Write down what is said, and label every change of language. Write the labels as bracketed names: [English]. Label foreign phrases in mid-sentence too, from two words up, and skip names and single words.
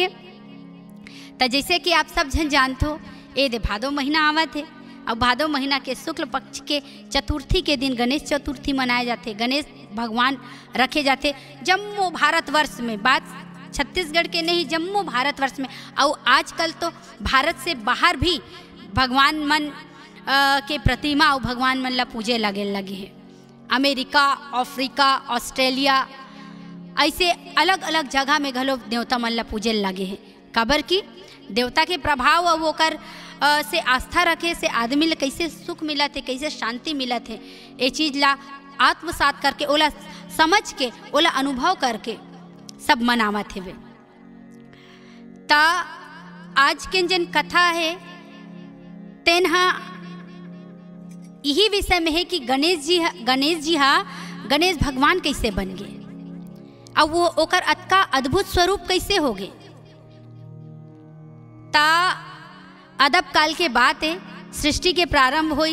[Chhattisgarhi] तो जैसे कि आप सब जन जानते हो ये दे भादो महीना आवत है और भादो महीना के शुक्ल पक्ष के चतुर्थी के दिन गणेश चतुर्थी मनाए जाते, गणेश भगवान रखे जाते जम्मू भारतवर्ष में, बात छत्तीसगढ़ के नहीं जम्मू भारतवर्ष में। और आजकल तो भारत से बाहर भी भगवान मन के प्रतिमा और भगवान मन ला पूजे लगे हैं। अमेरिका, अफ्रीका, ऑस्ट्रेलिया ऐसे अलग अलग जगह में घलो देवता मन ला पूजे लगे हैं। काबर की देवता के प्रभाव और ओकर से आस्था रखे से आदमी ला कैसे सुख मिलत है, कैसे शांति मिलत है, ये चीज़ ला आत्मसात करके ओला समझ के ओला अनुभव करके सब मनावत है। ता आज के जन कथा है तेनहा यही विषय में है कि गणेश जी भगवान कैसे बन गए और वो ओकर अतका अद्भुत स्वरूप कैसे हो गए। ता अदब काल के बात है, सृष्टि के प्रारंभ हुई।